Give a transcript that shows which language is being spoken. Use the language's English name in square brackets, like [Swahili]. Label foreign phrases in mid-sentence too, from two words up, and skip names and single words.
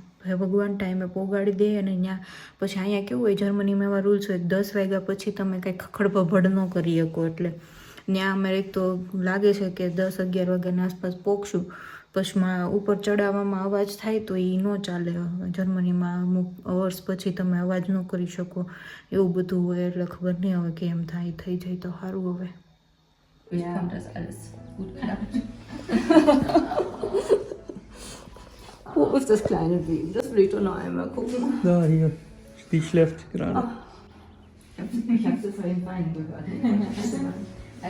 [Gujarati] હવે ભગવાન ટાઈમે પોગાડી દે અને ત્યાં પછી અહીંયા કેવું હોય જર્મનીમાં એવા રૂલ્સ હોય 10 વાગ્યા પછી તમે કંઈ ખખડભભડ ન કરી શકો એટલે ત્યાં અમારે એક તો લાગે છે કે 10-11 વાગ્યાની આસપાસ પહોંચશું. પછી ઉપર ચડાવવામાં અવાજ થાય તો એ ન ચાલે. જર્મનીમાં અમુક અવર્સ પછી તમે અવાજ ન કરી શકો એવું બધું હોય એટલે ખબર નહીં હવે કેમ થાય. થઈ જાય તો સારું. હવે [German] Kommt das alles gut klappt. Wo ist das kleine Baby? Das will ich doch noch einmal gucken. Da, hier. Die schläft gerade. Ich habe sie vorhin weinen gehört.